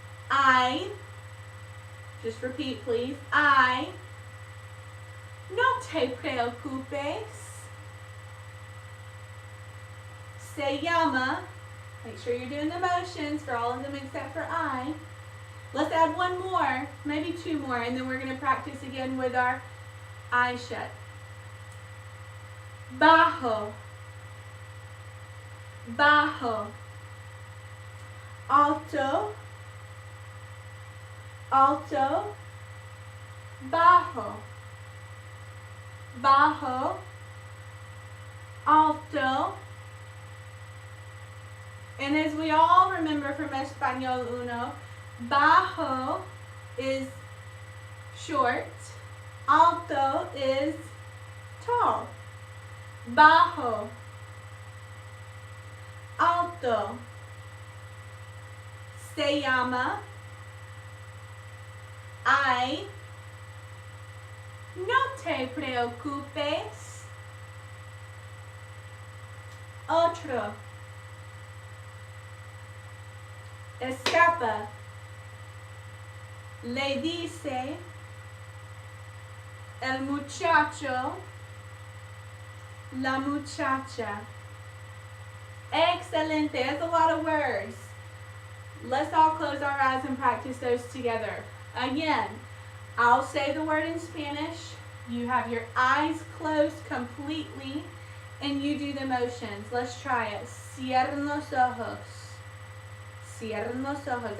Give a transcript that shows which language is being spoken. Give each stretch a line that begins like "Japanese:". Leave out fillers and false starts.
English: I, just repeat please, I,
Spanish: no te preocupes. Se llama,
English: make sure you're doing the motions for all of them except for I. Let's add one more, maybe two more, and then we're going to practice again with our eyes shut.
Spanish: Bajo, bajo, alto, alto, bajo, bajo, alto.
English: And as we all remember from Español Uno, bajo is short, alto is tall.
Spanish: Bajo, alto, se llama, ay, no te preocupes, otro, escapa, le dice, el muchacho, la muchacha.
English: Excelente. That's a lot of words. Let's all close our eyes and practice those together. Again, I'll say the word in Spanish. You have your eyes closed completely and you do the motions. Let's try it.
Spanish: Cierren los ojos. Cierren los ojos.